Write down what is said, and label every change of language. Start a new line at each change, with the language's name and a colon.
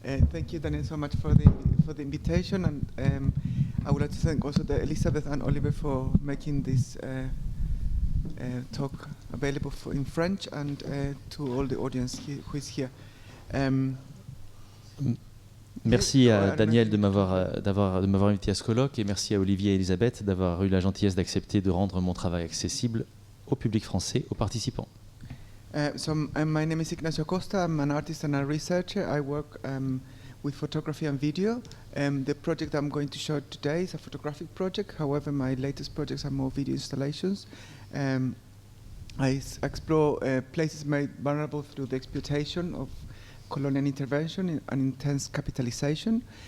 English: Thank you, Daniel, so much for the invitation, and I would like to thank also Elizabeth and Oliver for making this talk available in French, and to all the audience who is here.
French: Merci à Danièle de m'avoir invité à ce colloque, et merci à Olivier et Elisabeth d'avoir eu la gentillesse d'accepter de rendre mon travail accessible au public français, aux participants.
English: My name is Ignacio Acosta. I'm an artist and a researcher. I work with photography and video. The project I'm going to show today is a photographic project. However, my latest projects are more video installations. I explore places made vulnerable through the exploitation of colonial intervention and intense capitalization.